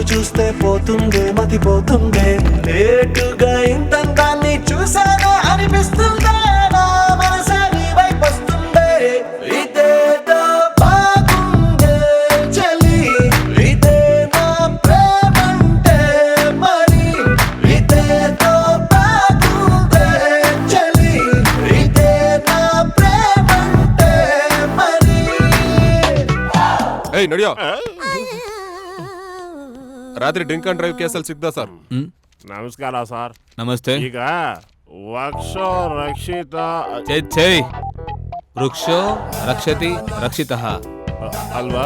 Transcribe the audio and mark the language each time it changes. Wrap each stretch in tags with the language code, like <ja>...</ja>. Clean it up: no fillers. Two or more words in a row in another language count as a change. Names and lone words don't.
<te>చూస్తే పోతుందే మతి పోతుందే, లేటుగా ఇంతంతాన్ని చూసానే అనిపిస్తుందే, నా మనసే నీ వైపు వస్తుందే, ఇదేదో బాగుందే చలి, ఇదే నా ప్రేమంటే మరి, ఇదేదో బాగుందే చలి, ఇదే నా ప్రేమంటే మరి.</te> <kn>ಏಯ್ ನಡಿಯೋ. ರಾತ್ರಿ</kn> <en>drink and drive</en> <kn>ಕೇಸಲ್ಲಿ ಸಿಗ್ದ ಸರ್. ನಮಸ್ಕಾರ ಸರ್. ನಮಸ್ತೆ.</kn> <sa>ಈಗ ವಕ್ಷೋ ರಕ್ಷಿತ ಛೇ ವೃಕ್ಷೋ ರಕ್ಷತಿ ರಕ್ಷಿತಃ</sa> <kn>ಅಲ್ವಾ?</kn>